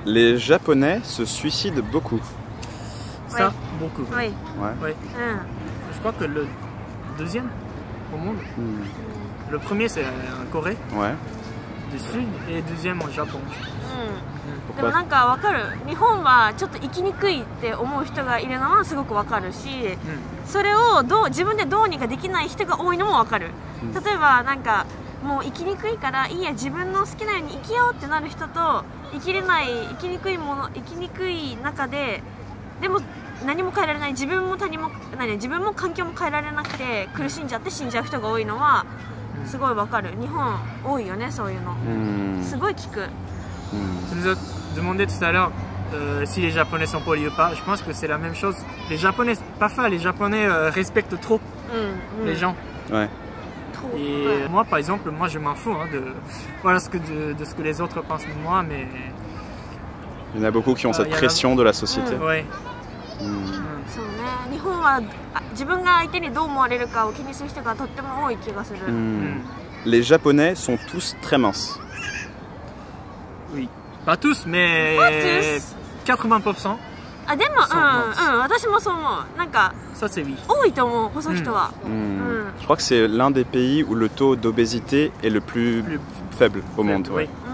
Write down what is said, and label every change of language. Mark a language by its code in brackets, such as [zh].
[fr] Les Japonais se suicident beaucoup. Ça, beaucoup. Oui. Ouais. Je crois que le deuxième au monde. Le premier, c'est en Corée. Ouais. Du Sud et le deuxième au Japon. [ja] でもなんかわかる。日本はちょっと生きにくいって思う人がいるのはすごくわかるし、それを自分でどうにかできない人が多いのもわかる。例えばなんかもう生きにくいからいいや自分の好きなように生きようってなる人と、生きにくい中ででも何も変えられない、自分も環境も変えられなくて苦しんじゃって死んじゃう人が多いのはすごいわかる。日本多いよね、そういうの。すごい聞く。 [fr] Tu nous as demandé tout à l'heure si les Japonais sont polis ou pas. Je pense que c'est la même chose. Les Japonais, parfois les Japonais respectent trop les gens. Ouais. Et moi, par exemple, moi je m'en fous de ce que les autres pensent de moi, mais il y en a beaucoup qui ont cette pression de la société. Ouais. [ja] そうね、日本は自分が相手にどう思われるかを気にする人がとっても多い気がする。 [fr] Les Japonais sont tous très minces. Oui. Pas tous, mais 80%. [ja] あ、でも私もそう思う。なんか [fr] Ça c'est oui. [ja] 多いと思う、細い人は。 [fr] Je crois que c'est l'un des pays où le taux d'obésité est le plus faible au monde. Ouais.